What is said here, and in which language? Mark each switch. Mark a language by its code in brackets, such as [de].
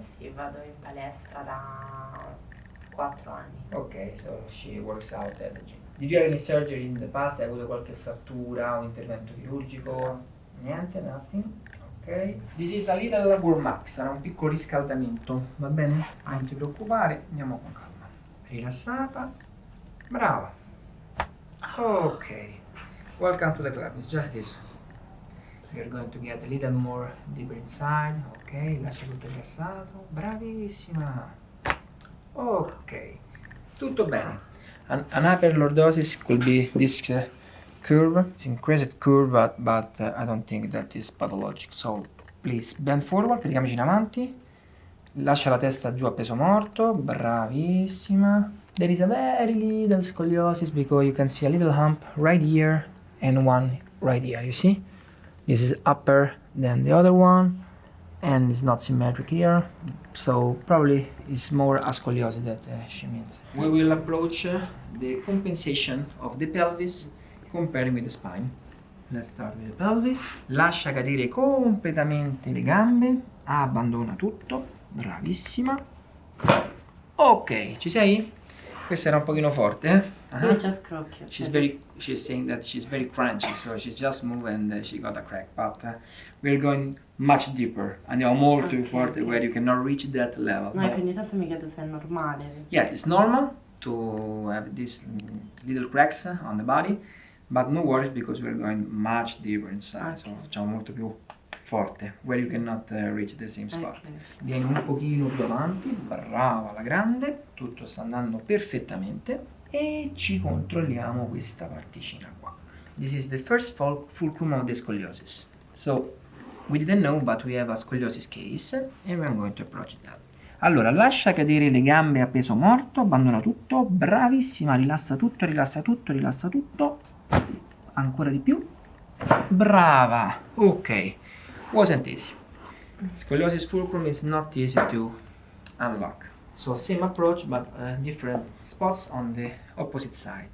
[it] Sì, vado in palestra da 4 anni. [en] Ok, so she works out at the gym. Did you have any surgery in the past? [it] Hai avuto qualche frattura o intervento chirurgico? Niente, [en] nothing. [it] Ok. [en] This is a little warm up, [it] sarà un piccolo riscaldamento, va bene? Non ti preoccupare, andiamo con calma. Rilassata, brava. [en] Ok, welcome to the club. It's just this. We're going to get a little more deeper inside. [it] Ok, lascia tutto rilassato, bravissima. Ok, tutto bene. [en] An hyperlordosis could be this curve. It's increased curve, but I don't think that is pathologic. So please bend forward, [it] pieghiamoci in avanti. Lascia la testa giù a peso morto, bravissima. [en] There is a very little scoliosis because you can see a little hump right here and one right here, you see? This is upper than the other one and it's not symmetric here, so probably it's more a scoliosis that she means. We will approach the compensation of the pelvis comparing with the spine. Let's start with the pelvis. [it] Lascia cadere completamente le gambe, abbandona tutto. Bravissima. Ok, ci sei? Questa era un pochino forte, eh? Io già scrocchio. [en] She's saying that she's very crunchy, so she just moved and she got a crack. But we're going much deeper. [it] Andiamo molto più forte [en] where you cannot reach that level. [it] No, ogni tanto mi chiedo se è normale. [en] Yeah, it's normal to have these little cracks on the body, but no worries because we're going much deeper inside. So [it] facciamo molto più forte, [en] where you cannot reach the same spot. Okay. [it] Vieni un pochino più avanti, brava alla grande, tutto sta andando perfettamente e ci controlliamo questa particina qua. [en] This is the first fulcrum of the scoliosis. So we didn't know, but we have a scoliosis case and we're going to approach that. [it] Allora, lascia cadere le gambe a peso morto, abbandona tutto, bravissima, rilassa tutto, rilassa tutto, rilassa tutto, ancora di più, brava, ok. [en] Wasn't easy. Scoliosis fulcrum is not easy to unlock. So same approach but different spots on the opposite side.